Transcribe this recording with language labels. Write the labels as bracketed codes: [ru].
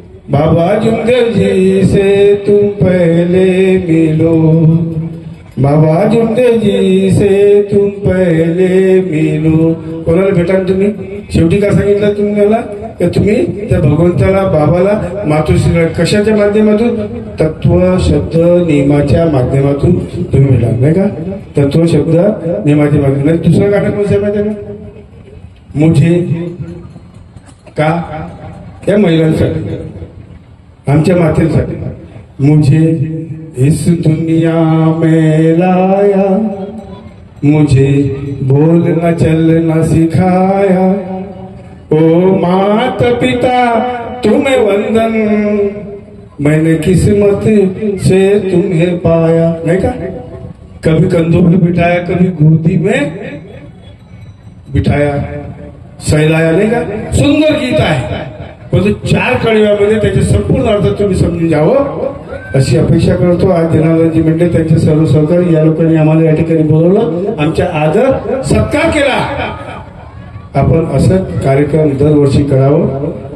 [hi] बाबा जुमदेव जी से तुम पहले मिलो. बाबा जुमदेव जी से तुम पहले मिलो. [mr] कोणाला भेटा तुम्ही? शेवटी का सांगितलं तुम्ही मला? की तुम्ही त्या भगवंताला, बाबाला, मातोश्रीला कशाच्या माध्यमातून? तत्व शब्द नियमाच्या माध्यमातून तुम्ही मिळा, नाही का? तत्व शब्द नियमाच्या माध्यमातून. दुसरं गाणं कोणतं माहिती आहे का? मुझे का या महिलांसाठी, आमच्या मातेसाठी. [hi] मुझे इस दुनिया में लाया, मुझे बोलना चलना सिखाया. ओ माता पिता तुम्हें वंदन, मैंने किस्मत से तुम्हें पाया. नहीं का? कभी कंधों में बिठाया, कभी गोदी में बिठाया, सहलाया. [mr] नाही का? सुंदर गीत आहे, पण 4 कळव्यामध्ये त्याचे संपूर्ण अर्थ तुम्ही समजून जावं अशी अपेक्षा करतो. आज जनार्दनजी मंडळ त्यांचे सर्व सहकारी या लोकांनी आम्हाला या ठिकाणी बोलवलं, आमच्या आदर सत्कार केला. आपण असं कार्यक्रम दरवर्षी करावं